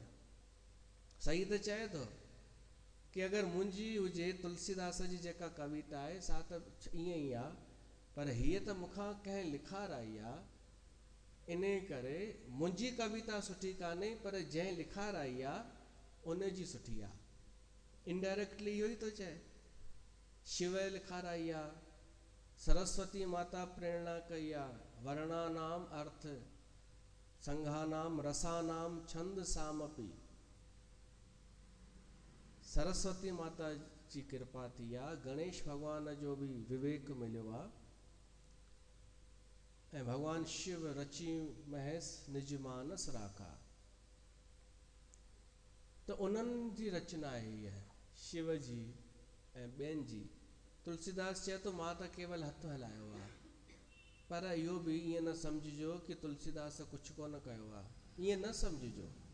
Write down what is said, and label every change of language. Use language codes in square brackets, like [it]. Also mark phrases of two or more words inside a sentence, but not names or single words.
[sd] सही त चए थो कि अगरि मुंहिंजी हुजे तुलसीदास जी जेका कविता आहे सा त ईअं ई आहे, पर हीअ त मूंखां कंहिं लिखाराई आहे, इन करे मुंहिंजी कविता सुठी कान्हे, पर जंहिं लिखाराई आहे उन जी सुठी आहे। इनडायरेक्टली इहो ई थो चए। शिव लिखाराई आहे, सरस्वती माता प्रेरणा कई आहे, [sa] वर्णानाम अर्थ संघानाम रसानाम छंद सामपि, [sd] सरस्वती माता जी कृपा थी आहे, गणेश भॻवान जो बि विवेक मिलियो आहे, ऐं भॻवान शिव [awa] रची महेश निज मानस राखा। [sd] त उन्हनि जी रचना आहे इहा शिव जी ऐं ॿियनि जी। तुलसीदास चए थो मां त केवल हथु हलायो आहे, पर इहो बि ईअं न सम्झिजो कि तुलसीदास कुझु कोन कयो आहे, ईअं न सम्झिजो।